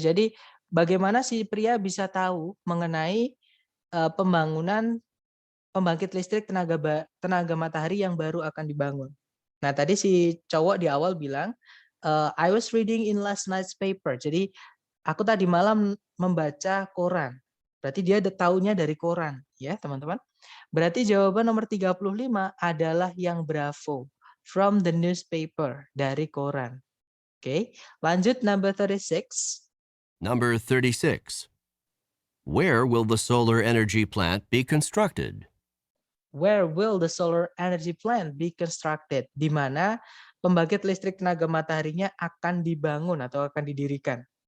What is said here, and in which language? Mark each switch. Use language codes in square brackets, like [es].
[id] Jadi, bagaimana si pria bisa tahu mengenai pembangunan pembangkit listrik tenaga matahari yang baru akan dibangun. Nah, tadi si cowok di awal bilang, [en] I was reading in last night's paper. [id] Jadi, aku tadi malam membaca koran. Berarti dia tahunya dari koran, ya teman-teman. Berarti jawaban nomor 35 adalah yang bravo. [en] From the newspaper, [id] dari koran. Oke, lanjut [en] number 36. Number 36. Where will the solar energy plant be constructed? Where will the solar energy plant be constructed? [id] Di mana pembangkit listrik tenaga mataharinya akan dibangun atau akan didirikan.